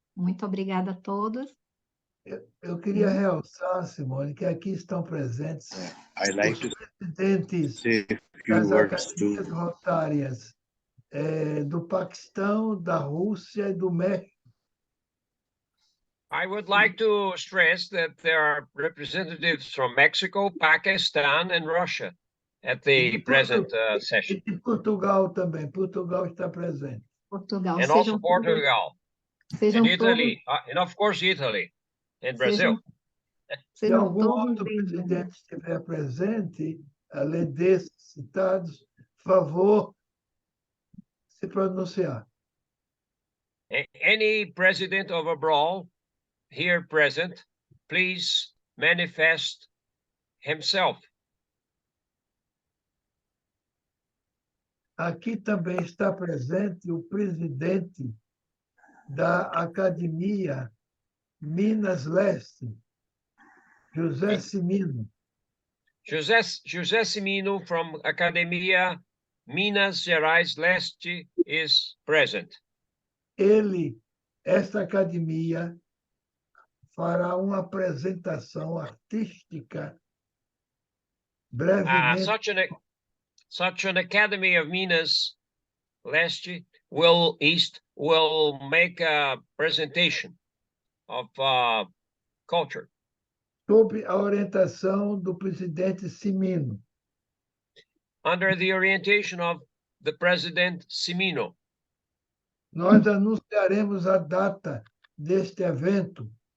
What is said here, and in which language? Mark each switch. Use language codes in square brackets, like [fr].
[pt] Muito obrigada a todos. Eu queria realçar, Simone, que aqui estão presentes os presidentes das academias rotárias do Paquistão, da Rússia e do México. [en] I would like to stress that there are representatives from Mexico, Pakistan, and Russia at the present session. [pt] E Portugal também. Portugal está presente. Portugal. [en] And also Portugal. And Italy. And of course, Italy. And Brazil. [pt] Se algum outro presidente estiver presente, além desses citados, favor se pronunciar. [en] Any president of Abrol here present, please manifest himself. [pt] Aqui também está presente o presidente da Academia Minas Leste, José Cimino. [en] José Cimino from Academia Minas Gerais Leste is present. [pt] esta academia fará uma apresentação artística brevemente. [en] Such an Academy of Minas Leste will make a presentation of culture. [pt] Sob a orientação do presidente Simino. [en] Under the orientation of the President Simino. [pt] Nós anunciaremos a data deste evento.